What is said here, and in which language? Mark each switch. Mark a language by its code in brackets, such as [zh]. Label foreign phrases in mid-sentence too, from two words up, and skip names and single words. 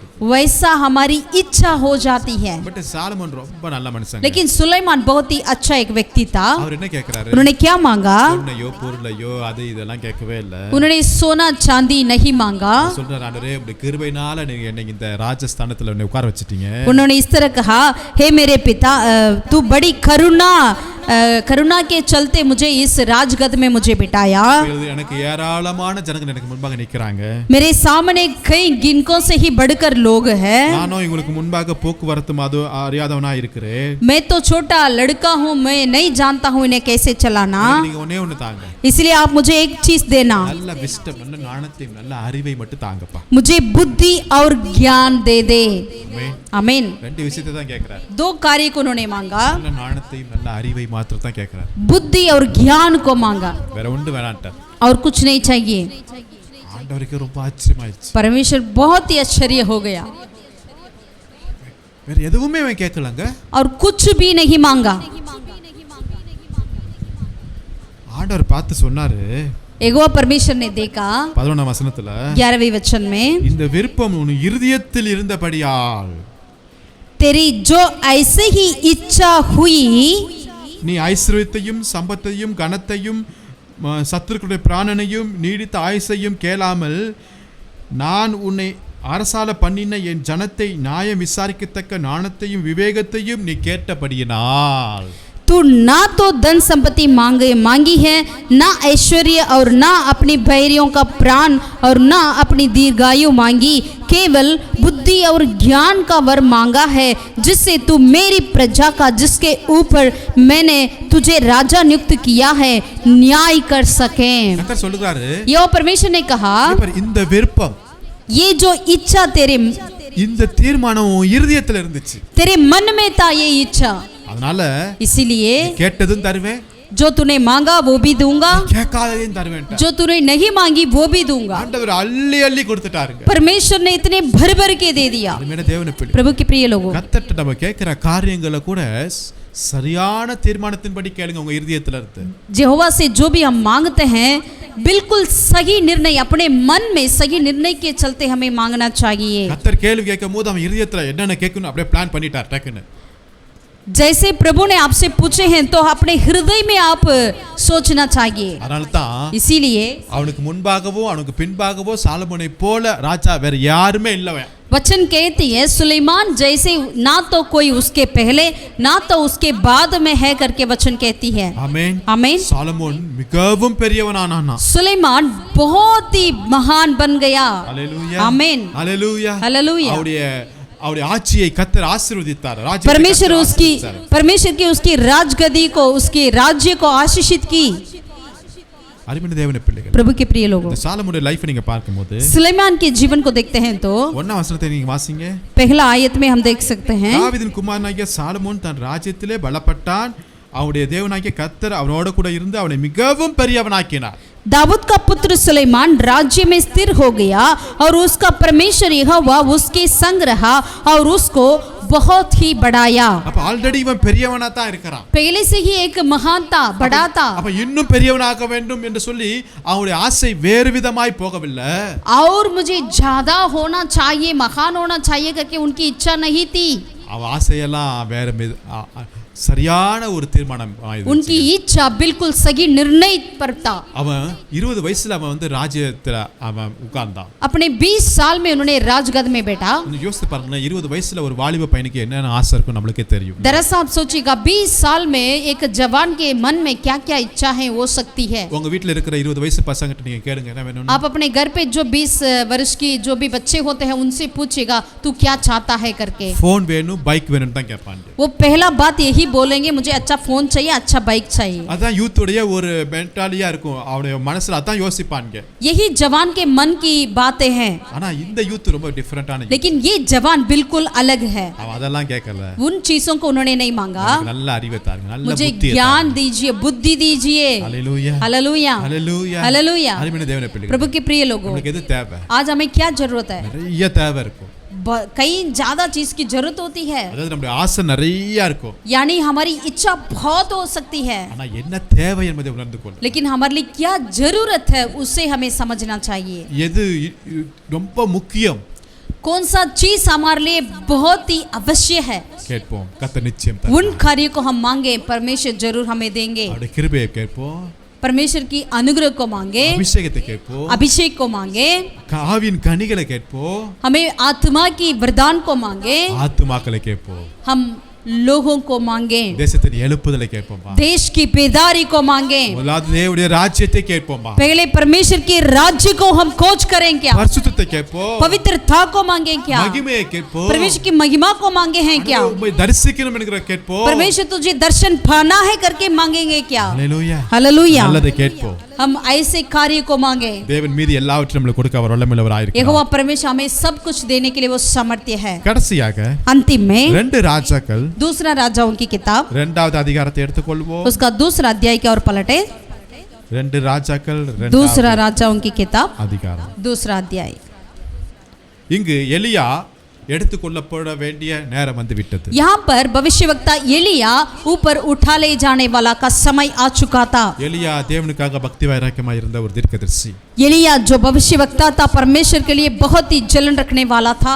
[hi] वैसा हमारी इच्छा हो जाती है। [ta] பட் சாலமோன் ரொம்ப நல்ல மனுஷன். [hi] लेकिन सुलेमान बहुत ही अच्छा एक व्यक्ति था। [ta] அவர் என்ன கேக்குறாரு? [hi] उन्होंने क्या मांगा? [ta] பொன்னையோ பொருளையோ அது இதெல்லாம் கேட்கவே இல்ல. [hi] उन्होंने सोना चांदी नहीं मांगा। [ta] சொல்றாரு, ஆண்டவரே உம்முடைய கிருபையினால நீங்க என்னை இந்த ராஜஸ்தானத்துல என்னை உட்கார வச்சிட்டீங்க. [hi] उन्होंने इस तरह कहा, हे मेरे पिता, तू बड़ी करुणा के चलते मुझे इस राजगद्दी में मुझे बिठाया। [ta] எனக்கு ஏராளமான ஜனங்கள் எனக்கு முன்பாக நிக்கறாங்க. [hi] मेरे सामने कई गिनकों से ही बढ़कर लोग हैं। [ta] நானும் உங்களுக்கு முன்பாக போக்குவரத்து மாது அறியாதவனா இருக்கிறேன். [hi] मैं तो छोटा लड़का हूँ, मैं नहीं जानता हूँ इन्हें कैसे चलाना। [ta] நீங்க ஒண்ணே ஒண்ணு தாங்க. [hi] इसलिए आप मुझे एक चीज देना, [ta] நல்ல விஸ்டம், நல்ல ஞானத்தையும் நல்ல அறிவை மட்டும் தாங்கப்பா. [hi] मुझे बुद्धि और ज्ञान दे दे। आमीन। [ta] ரெண்டு விஷயத்தை தான் கேக்குறாரு. [hi] दो कार्य को उन्होंने मांगा, [ta] நல்ல ஞானத்தையும் நல்ல அறிவை மாத்திரம் தான் கேக்குறாரு. [hi] बुद्धि और ज्ञान को मांगा, [ta] வேற ஒன்று வேணான்ட்டார். [hi] और कुछ नहीं चाहिए। [ta] ஆண்டவருக்கு ரொம்ப ஆச்சரியமாயிடுச்சு. [hi] परमेश्वर बहुत ही आश्चर्य हो गया। [ta] வேற எதுவுமே அவன் கேட்கலங்க. [hi] और कुछ भी नहीं मांगा। [ta] ஆண்டவர் பார்த்து சொன்னாரு, [hi] यहोवा परमेश्वर ने देखा [ta] 11ஆம் வசனத்துல, [hi] 11वें वचन में, [ta] இந்த விருப்பம் உன் இருதயத்தில் இருந்தபடியால் [hi] तेरी जो ऐसे ही इच्छा हुई [ta] நீ ஐஸ்வர்யத்தையும் சம்பத்தையும் கனத்தையும் சத்துருக்களுடைய பிராணனையும் நீடித்த ஆயுசையும் கேளாமல் நான் உன்னை அரசால பண்ணின என் ஜனத்தை நியாயம் விசாரிக்கத்தக்க ஞானத்தையும் விவேகத்தையும் நீ கேட்டபடியினால் [hi] तू ना तो धन संपत्ति मांगी है, ना ऐश्वर्य और ना अपनी बैरियों का प्राण और ना अपनी दीर्घायु मांगी, केवल बुद्धि और ज्ञान का वर मांगा है, जिससे तू मेरी प्रजा का, जिसके ऊपर मैंने तुझे राजा नियुक्त किया है, न्याय कर सके। [ta] கர்த்தர் சொல்றாரு, [hi] यो परमेश्वर ने कहा, [ta] இந்த விருப்பம், [hi] ये जो इच्छा [ta] இந்த தீர்மானம் உன் இருதயத்துல இருந்துச்சு, [hi] तेरे मन में था ये इच्छा, [ta] அதனால [hi] इसीलिए [ta] கேட்டதும் தருவேன், [hi] जो तूने मांगा वो भी दूंगा, [ta] கேட்காததையும் தருவேன், [hi] जो तूने नहीं मांगी वो भी दूंगा। [ta] ஆண்டவர் அள்ளி அள்ளி கொடுத்துட்டாருங்க। [hi] परमेश्वर ने इतने भर भर के दे दिया। [ta] அருமையான தேவனுடைய பிள்ளை, [hi] प्रभु के प्रिय लोगों, [ta] கர்த்தர்ட்ட நம்ம கேட்கிற காரியங்களை கூட சரியான தீர்மானத்தின்படி கேளுங்க உங்க இருதயத்துல இருந்து। [hi] यहोवा से जो भी हम मांगते हैं बिल्कुल सही निर्णय, अपने मन में सही निर्णय के चलते हमें मांगना चाहिए। [ta] கர்த்தர் கேள்வி கேட்கும்போது அவன் இருதயத்துல என்னென்ன கேட்கணும் அப்படியே பிளான் பண்ணிட்டார் டக்குன்னு। [hi] जैसे प्रभु ने आपसे पूछे हैं तो अपने हृदय में आप सोचना चाहिए। [ta] அதனால தான் [hi] इसीलिए [ta] அவனுக்கு முன்பாகவோ அவனுக்கு பின்பாகவோ சாலமோனை போல ராஜா வேற யாருமே இல்லவன்। [hi] वचन कहती है सुलेमान जैसे ना तो कोई उसके पहले ना तो उसके बाद में है करके वचन कहती है। [ta] ஆமென் [hi] आमीन। [ta] சாலமோன் மிகவும் பெரியவனானானா, [hi] सुलेमान बहुत ही महान बन गया। [ta] ஹalleluya [hi] आमीन [ta] ஹalleluya [hi] हालेलुया। [ta] அவருடைய ஆட்சியை கர்த்தர் ஆசீர்வதித்தார், [hi] परमेश्वर की उसकी राजगद्दी को, उसके राज्य को आशीषित की। [ta] அருமையான தேவனுடைய பிள்ளைகள், [hi] प्रभु के प्रिय लोगों, [ta] இந்த சாலமோனுடைய லைஃப் நீங்க பார்க்கும்போது [hi] सुलेमान के जीवन को देखते हैं तो [ta] 1ஆம் வசனத்தை நீங்க வாசிங்க। [hi] पहला आयत में हम देख सकते हैं, [ta] தாவீதின் குமாரனாகிய சாலமோன் தன் ராஜ்யத்திலே பலப்பட்டான், அவருடைய தேவனாகிய கர்த்தர் அவனோடு கூட இருந்து அவனை மிகவும் பெரியவனாக்கினார்। [hi] दाऊद का पुत्र सुलेमान राज्य में स्थिर हो गया और उसका परमेश्वर यहोवा उसके संग रहा और उसको बहुत ही बढ़ाया। [ta] அப்ப ஆல்ரெடி இவன் பெரியவனா தான் இருக்கான், [hi] पहले से ही एक महान था, बड़ा था। [ta] அப்ப இன்னும் பெரியவனாக வேண்டும் என்று சொல்லி அவனுடைய ஆசை வேறு விதமாய் போகவில்லை। [hi] और मुझे ज्यादा होना चाहिए, महान होना चाहिए करके उनकी इच्छा नहीं थी। [ta] அவன் ஆசையெல்லாம் வேற சரியான ஒரு தீர்மானம், [hi] उनकी इच्छा बिल्कुल सही निर्णय पर था। [ta] அவன் 20 வயசுல அவன் வந்து ராஜ்யத்துல அவன் உட்கார்ந்தான்। [hi] अपने 20 साल में उन्होंने राजगद में बैठा। [ta] யோசித்து பாருங்க, 20 வயசுல ஒரு வாலிப பையனுக்கு என்னென்ன ஆசை இருக்கும் நம்மளுக்கே தெரியும்। [hi] दरअसल आप सोचिएगा 20 साल में एक जवान के मन में क्या-क्या इच्छा है हो सकती है। [ta] உங்க வீட்ல இருக்கிற 20 வயசு பசங்கிட்ட நீங்க கேளுங்க என்ன வேணும்னு। [hi] आप अपने घर पे जो 20 वर्ष की जो भी बच्चे होते हैं उनसे पूछिएगा तू क्या चाहता है करके। [ta] फोन வேணும், பைக் வேணும் தான் கேட்பாங்க। [hi] वो पहला बात यही बोलेंगे, मुझे अच्छा फोन चाहिए, अच्छा बाइक चाहिए। [ta] அதான் யூத்துடைய ஒரு மென்டாலிட்டியா இருக்கும், அவருடைய மனசுல அதான் யோசிப்பாங்க। [hi] यही जवान के मन की बातें हैं। [ta] ஆனா இந்த யூத் ரொம்ப டிஃபரண்டான, [hi] लेकिन ये जवान बिल्कुल अलग है। [ta] அவன் அதெல்லாம் கேட்கல, [hi] उन चीजों को उन्होंने नहीं मांगा। [ta] நல்ல அறிவை தாருங்க, நல்ல [hi] मुझे [ta] புத்தியை [hi] ज्ञान दीजिए, बुद्धि दीजिए। हालेलुया हालेलुया हालेलुया हालेलुया। [ta] அருமையான தேவனுடைய பிள்ளைகளே, [hi] प्रभु के प्रिय लोगों, [ta] உங்களுக்கு எது தேவை? [hi] आज हमें क्या जरूरत है? [ta] நிறைய தேவை இருக்கும், [hi] कई ज्यादा चीज की जरूरत होती है, [ta] அதாவது நம்முடைய ஆசை நிறைய இருக்கும், [hi] यानी हमारी इच्छा बहुत हो सकती है, [ta] ஆனா என்ன தேவை என்பதை உணர்ந்து கொள்। [hi] लेकिन हमारे लिए क्या जरूरत है उसे हमें समझना चाहिए। [ta] எது ரொம்ப முக்கியம் [hi] कौन सा चीज हमारे लिए बहुत ही अवश्य है, [ta] கேட்போம், கர்த்தர் நிச்சயம் [hi] उन कार्यों को हम मांगे, परमेश्वर जरूर हमें देंगे। [ta] அவருடைய கிருபையை கேட்போம், [hi] परमेश्वर की अनुग्रह को मांगे, [ta] அபிஷேகத்தை கேட்போம், [hi] अभिषेक को मांगे, [ta] ஆவியின் கனிகளை கேட்போம், [hi] हमें आत्मा की वरदान को मांगे, [ta] ஆத்துமாக்களை கேட்போம், [hi] हम लोगों को मांगे, [ta] தேசத்தின் எழுப்புதலை கேட்போம்பா, [hi] देश की बेदारी को मांगे, [ta] முதலாவது தேவனுடைய ராஜ்யத்தை கேட்போம்பா, [hi] पहले परमेश्वर के राज्य को हम खोज करें क्या, [ta] பரிசுத்தத்தை கேட்போம், [hi] पवित्रता को मांगे क्या, [ta] மகிமையை கேட்போம், [hi] परमेश्वर की महिमा को मांगे हैं क्या, [ta] உம்மை தரிசிக்கணும் என்கிற கேட்போம், [hi] परमेश्वर तुझे दर्शन पाना है करके मांगेंगे क्या। [ta] ஹalleluya [hi] हालेलुया। [ta] நல்லதை கேட்போம், [hi] हम ऐसे कार्य को मांगे, [ta] தேவன் மீது எல்லாவற்றையும் நம்மளுக்கு கொடுக்க அவர் வல்லமையுள்ளவராய் இருக்கிறார்। [hi] यहोवा परमेश्वर हमें सब कुछ देने के लिए वो सामर्थ्य है। [ta] கடைசியாக [hi] अंतिम में [ta] 2 ராஜாக்கள் [hi] दूसरा राजाओं की किताब, [ta] 2வது அதிகாரத்தை எடுத்துக்கொள்வோம்। [hi] उसका दूसरा अध्याय की ओर पलटे। [ta] 2 ராஜாக்கள் [hi] दूसरा राजाओं की किताब, [ta] அதிகாரம்। [hi] दूसरा अध्याय। [ta] இங்கு எலியா எடுத்துக்கொள்ளப்பட வேண்டிய நேரம் வந்து விட்டது। [hi] यहाँ पर भविष्यवक्ता एलिया ऊपर उठा ले जाने वाला का समय आ चुका था। [ta] எலியா தேவனுக்காக பக்தி வைராக்கியமாய் இருந்த ஒரு தீர்க்கதரிசி। [hi] एलिया जो भविष्यवक्ता था परमेश्वर के लिए बहुत ही जलन रखने वाला था।